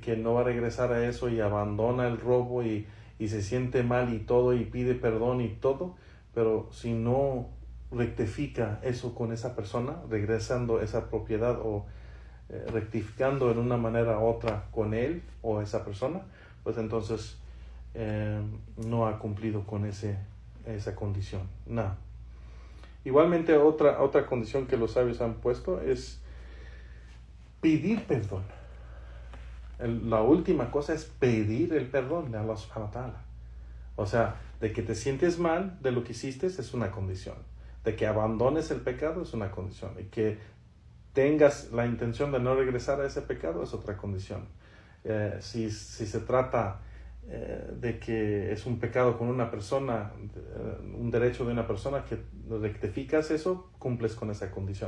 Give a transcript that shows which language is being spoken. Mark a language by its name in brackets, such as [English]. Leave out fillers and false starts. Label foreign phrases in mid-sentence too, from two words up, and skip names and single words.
[Spanish] que no va a regresar a eso y abandona el robo y se siente mal y todo y pide perdón y todo, pero si no rectifica eso con esa persona, regresando esa propiedad o rectificando en una manera u otra con él o esa persona, pues entonces no ha cumplido con esa condición. No. Igualmente otra condición que los sabios han puesto es pedir perdón. La última cosa es pedir el perdón de Allah [Arabic] سبحانه وتعالى. [Spanish] O sea, de que te sientes mal de lo que hiciste es una condición. De que abandones el pecado es una condición. Y que tengas la intención de no regresar a ese pecado es otra condición. Si se trata de que es un pecado con una persona, un derecho de una persona, que rectificas eso, cumples con esa condición.